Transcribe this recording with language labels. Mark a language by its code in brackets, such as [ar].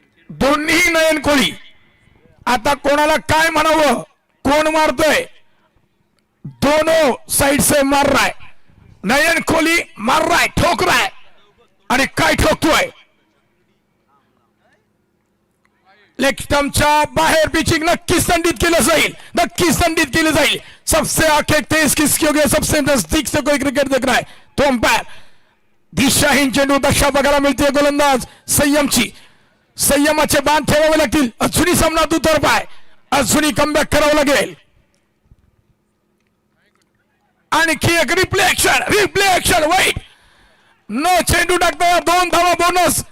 [mr] दोन्ही नयन कोळी. आता कोणाला काय म्हणावं, कोण मारतोय, [hi] दोनों साइड से मार रहा है. नयन कोहली मार रहा है, ठोक रहा है. [mr] आणि काय ठोकतोय, लेग स्टंपच्या बाहेर पिचिंग नक्कीच दंडित केलं जाईल, नक्कीच दंडित केलं जाईल. [hi] सबसे आगे तेज किसकी होगी, सबसे नजदीक से कोई क्रिकेट देख रहा है तो अंपायर. [mr] दिशाहीन चेंडू दशा बघायला मिळते गोलंदाज संयमची. संयमाचे बांध ठेवावे लागतील. अजूनही सामना दुतर्फा आहे, अजूनही कमबॅक करावं लागेल. आणखी एक रिप्ले ऍक्शन वाईट न चेंडू टाकता 2 धावा बोनस.